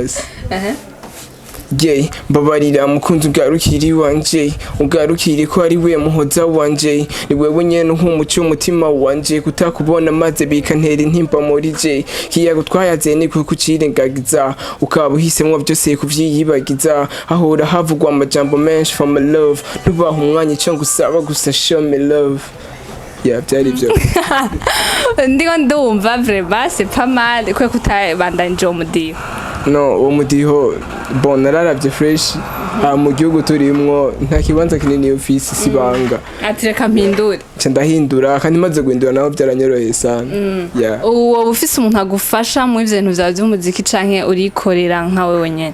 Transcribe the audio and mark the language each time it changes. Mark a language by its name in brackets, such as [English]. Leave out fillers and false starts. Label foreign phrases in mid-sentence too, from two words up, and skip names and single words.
[Rundi] sawa basi Jay mbabarira mukunzi ugarukiri wanje ugarukiri ko ari we muhoza wanje ni wewe nyene nk'umuco umutima wanje kutakubona maze bikantera intimba muri je kiyago twayaze ni kucirengagiza ukaba uhisemwo byose kuvyiyibagiza ahora havugwa amajambo menshi [English] for my love [Rundi] nubaha umwanya ico ngusaba gusa [English] show me love [Rundi] byari byo ndiko ndumva [French] vraiment c'est pas mal [Rundi] kwe kutabandanje umudiho no uwo mudiho bon nararavye fresh mu gihugu turimwo nta kibanza kinini office sibanga ati reka mpindure ndahindura kandi maze guhindura naho byaranyoroheye sana uwo ufise umuntu agufasha mu bintu vyawe by'umuziki canke urikorera nkawe wenyene